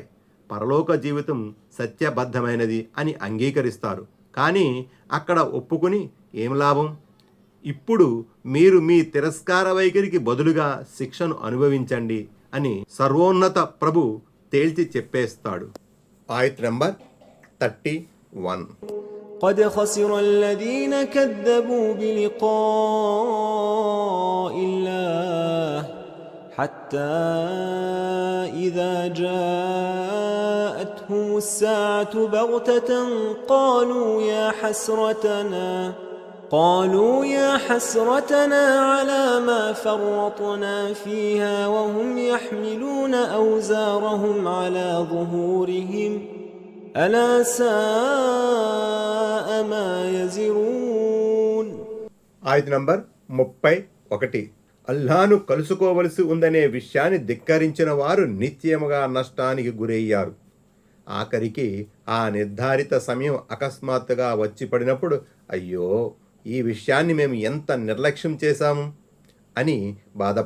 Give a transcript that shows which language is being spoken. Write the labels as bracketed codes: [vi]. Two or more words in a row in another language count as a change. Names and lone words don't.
[te] పరలోక జీవితం సత్యబద్ధమైనది అని అంగీకరిస్తారు. కానీ అక్కడ ఒప్పుకుని ఏం లాభం? ఇప్పుడు మీరు మీ తిరస్కార వైఖరికి బదులుగా శిక్షను అనుభవించండి అని సర్వోన్నత ప్రభు తేల్చి చెప్పేస్తాడు. ఆయత నంబర్ 31. [ar] قد خسر الذين كذبوا بلقاء الله حتى إذا جاءتهم الساعة بغتة قالوا يا حسرتنا على ما فرطنا فيها وهم يحملون أوزارهم على ظهورهم ألا ساء ما يزرون. [te] ఆయత నంబర్ 31. అల్లాను కలుసుకోవలసి ఉందనే విషయాన్ని ధిక్కరించిన వారు నిశ్చయముగా నష్టానికి గురయ్యారు. ఆఖరికి ఆ నిర్ధారిత సమయం అకస్మాత్తుగా వచ్చి పడినప్పుడు అయ్యో, ఈ విషయాన్ని మేము ఎంత నిర్లక్ష్యం చేశాము అని బాధపడతారు.